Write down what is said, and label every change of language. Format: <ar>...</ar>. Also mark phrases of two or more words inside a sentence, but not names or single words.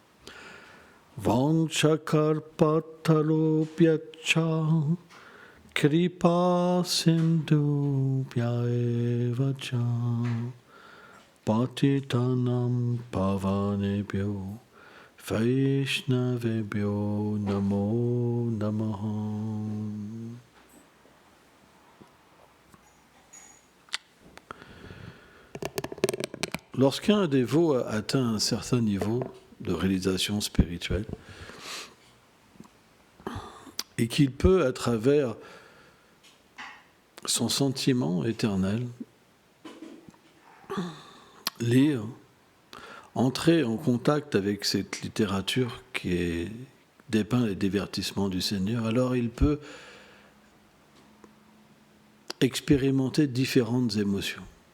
<sa>Vanchakarpatarupyacha Kripa Sindhu Bhyaevacha Patitanam Pavanebhyo Vaishnavebhyo Namo Namaha.</sa> <fr>Lorsqu'un dévot a atteint un certain niveau de réalisation spirituelle et qu'il peut, à travers son sentiment éternel, lire, entrer en contact avec cette littérature qui dépeint les divertissements du Seigneur, alors il peut expérimenter différentes émotions.</fr>